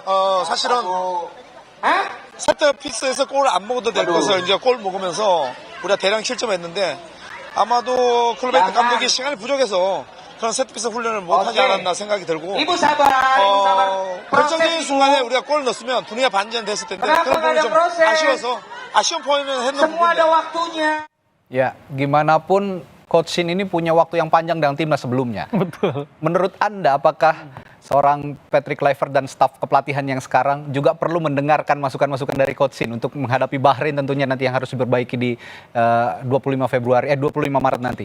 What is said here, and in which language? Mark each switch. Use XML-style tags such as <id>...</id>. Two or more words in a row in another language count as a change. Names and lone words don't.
<ko>사실은 세트 피스에서 골을 안 먹어도 될 것을 이제 골 먹으면서 우리가 대량 실점했는데 아마도 클로베트 감독이 시간이 부족해서 그런 세트피스 훈련을 못하지 않았나 생각이 들고 결정적인 순간에 우리가 골을 넣었으면 분위기가 반전됐을 텐데 그런 부분이 좀 아쉬워서 아쉬운 포인트는 했는 부분이에요.</ko> <id>Ya, gimana pun Coach Shin ini punya waktu yang panjang dengan timnas sebelumnya. Betul. Menurut Anda, apakah seorang Patrick Kluivert dan staf kepelatihan yang sekarang juga perlu mendengarkan masukan-masukan dari Coach Shin untuk menghadapi Bahrain tentunya nanti yang harus diperbaiki di 25 Maret nanti,</id>